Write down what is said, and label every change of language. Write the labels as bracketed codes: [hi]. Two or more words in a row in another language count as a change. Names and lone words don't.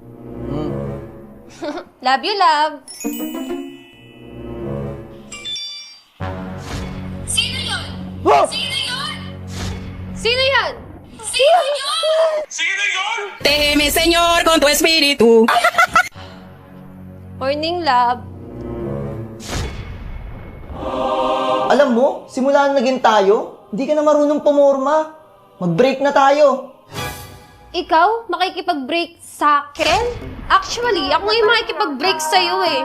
[en] Love you, love. [tl] Sino yun? Wow! Sino yun? Sino yun? Sino yun? [es] Teme, Señor, con tu espíritu. [en] Morning, love. [tl] Alam mo, simula na naging tayo, hindi ka na marunong pumorma. Mag-break na tayo. Ikaw, makikipag-break sa akin? Actually, ako ngayon makikipag-break sa'yo eh.